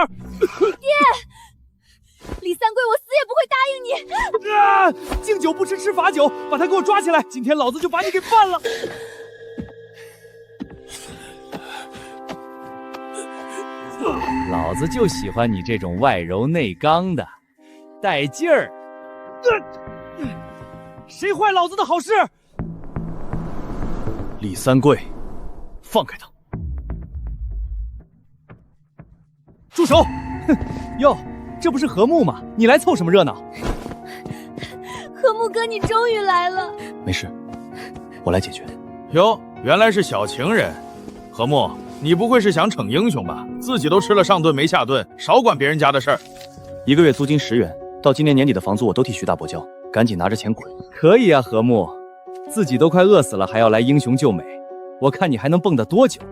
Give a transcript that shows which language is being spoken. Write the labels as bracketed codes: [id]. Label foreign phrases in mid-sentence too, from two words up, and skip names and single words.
[zh] 爹，李三貴，我死也不會答應你。啊！敬酒不吃吃罰酒，把他給我抓起來！今天老子就把你給辦了。老子就喜歡你這種外柔內剛的，帶勁兒。誰壞老子的好事？李三貴，放開他！住手！哼，喲，這不是和睦嗎？你來湊什麼熱鬧？和睦哥，你終於來了。沒事，我來解決。喲，原來是小情人。和睦，你不會是想逞英雄吧？自己都吃了上頓沒下頓，少管別人家的事兒。 1個月租金10元，到今年年底的房租我都替徐大伯交，趕緊拿着錢滾。可以啊，和睦，自己都快餓死了，還要來英雄救美，我看你還能蹦躂多久？